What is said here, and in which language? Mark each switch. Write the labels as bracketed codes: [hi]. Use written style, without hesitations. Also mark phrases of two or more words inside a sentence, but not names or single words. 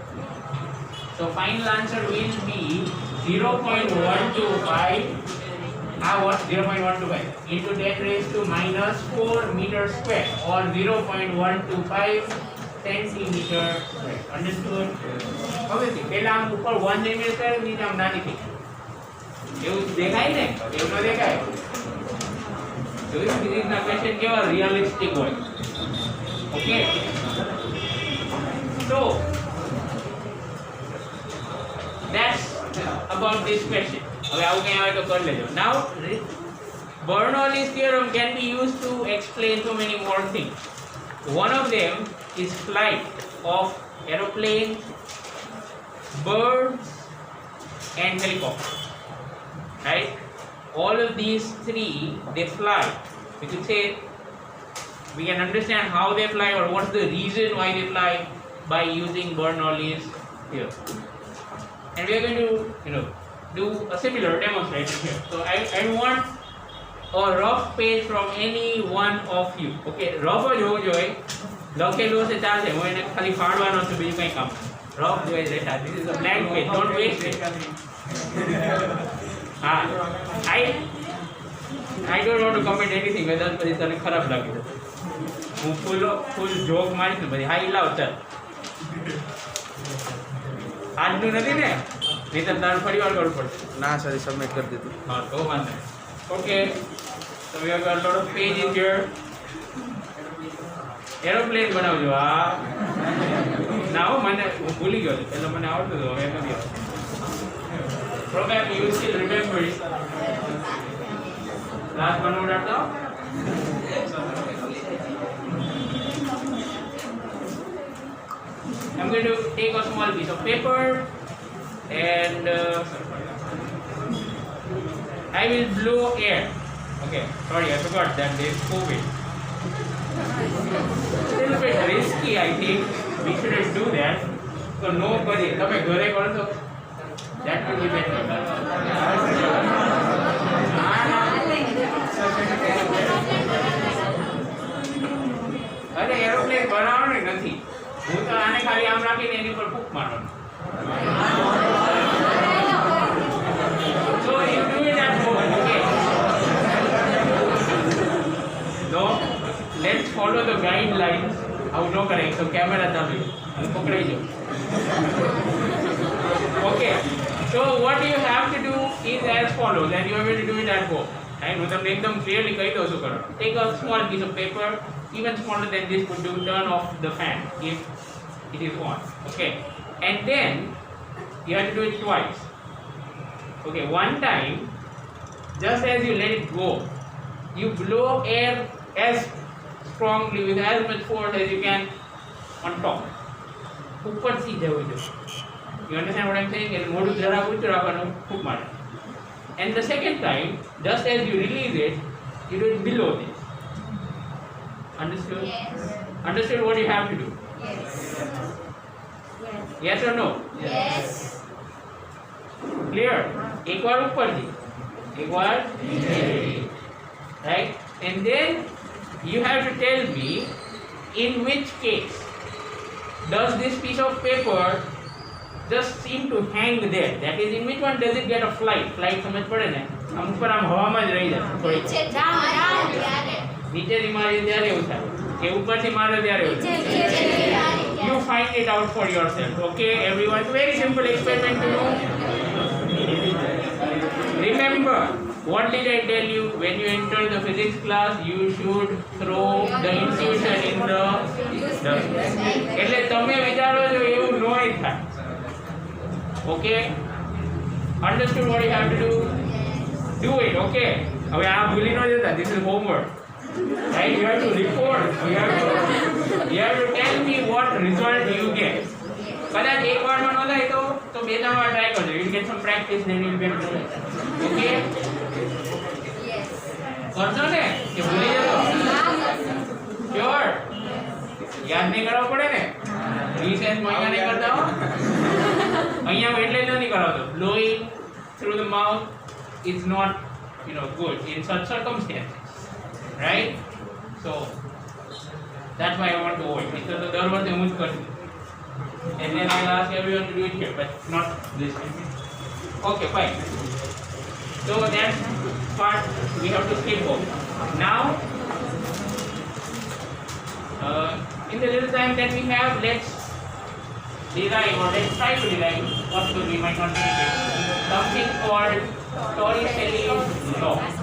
[en] So final answer will be 0.125 what 0.125 into 10 raised to minus 4 meter square or 0.125 centimeter square. Understood? Obviously, [gu] પહેલા આમ ઉપર 1 [en] centimeter square [gu] નીચે આમ નાની થઈ. એવું દેખાય ને? એવું ન દેખાય. જોયું ફિઝિક્સના ક્વેશ્ચન કેવા રિયલિસ્ટિક હોય. ઓકે. [en] So that's about this question. [gu] હવે આવું કંઈ આવે તો કરી લેજો. [en] Now Bernoulli's theorem can be used to explain so many more things. One of them is flight of aeroplanes, birds and helicopters. Right? All of these three, they fly. We could say we can understand how they fly or what's the reason why they fly by using Bernoulli's theorem. And we are going to, do a similar demonstration here. So I want a rough page from any one of you. Okay, rough [gu] જ હોવું જોઈએ. લખેલું હશે ચાલશે. હું એને ખાલી ફાડવાનો છું, બીજું કંઈ કામ. rough જોઈએ રેટા. [en] This is a blank page. Don't waste it. I don't want to comment anything whether [gu] પછી તને ખરાબ લાગે. હું ફૂલ જોક મારીશ ને પછી હા લાવ ચાલ. આજનું નથી ને? નહીં તો તારે ફરી વાર કરવું પડશે. ના સર સબમિટ કરી દીધું. હા તો વાંધો. ઓકે, [en] so we have got a lot of pages here. [gu] એરોપ્લેન બનાવજો. હા ના હો, મને હું ભૂલી ગયો છું. પહેલાં મને આવડતું હતું, હવે નથી આવડતું. [en] Probably you still remember it. Last one more data. I'm going to take a small piece of paper and I will blow air. Okay, sorry, I forgot that there is COVID. A little bit risky, I think. We shouldn't do that. So nobody, [gu] તમે ઘરે કરશો. [en] That will be better. [gu] અરે એરોપ્લેન બનાવવાની નથી. હું તો આને ખાલી આમ રાખીને એની પર ફૂંક મારવાનું. [en] So you do it at home, okay? No, let's follow the guidelines. [gu] આવું ન કરાય તો કેમેરા ચાલુ હું પકડાઈ જાઉં. [en] Okay, so what you have to do is as follows, and you are going to do it at home. Right? [gu] હું તમને એકદમ ક્લિયરલી કહી દઉં છું કરો. [en] Take a small piece of paper, even smaller than this, would do. Turn off the fan if it is on. Okay, and then you have to do it twice. Okay, one time, just as you let it go, you blow air as strongly with as much force as you can on top. [gu] ઉપર થી જવું જોઈએ. [en] You understand what I'm saying? [gu] And મોઢું જરા ઊંચું રાખવાનું, ફૂંક મારે. [en] And the second time, just as you release it, you do it below this. Understood? Yes. Understood what you have to do? Yes. Yes or no? Yes. Clear? [gu] એક વાર ઉપરથી, એક વાર નીચેથી. [en] Right? And then you have to tell me in which case does this piece of paper just seem to hang there? That is, in which one does it get a flight? [gu] Flight સમજ પડે ને? આમ ઉપર આમ હવામાં જ રહી જાય. નીચે જાઓ ત્યારે. નીચેથી મારે ત્યારે એવું થાય કે ઉપરથી મારે ત્યારે એવું થાય. [en] You find it out for yourself. Okay, everyone. Very simple experiment to do. Remember, what did I tell you? When you enter the physics class, you should throw the intuition in the [gu] એટલે તમે વિચારો છો એવું ન થાય. [en] Okay, understood what you have to do? Do it. [gu] Okay, હવે આ ભૂલી ન જતા. [en] This is homework. Right? You have to report. You have to tell me what result you get. કદાચ એક વારમાં ન થાય તો બે ત્રણ વાર ટ્રાય કરજો. You get some practice, then you get it. [gu] Okay? કરશો ને કે ભૂલી જશો? Sure. યાદ નહીં કરવો પડે ને? રિસેન્સમાં અહીંયા નહીં કરતા હો. અહીંયા એટલે જ નથી કરાવતો. [en] Blowing through the mouth is not, good in such circumstances. Right? So that's why I want to avoid. Because the [gu] દર વર્ષે હું જ કરશું. [en] And then I'll ask everyone to do it here, but not this time. Okay, fine. So that's part we have to skip over. Now, in the little time that we have, let's derive or let's try to derive, possible we might not finish it, something called Torricelli's law.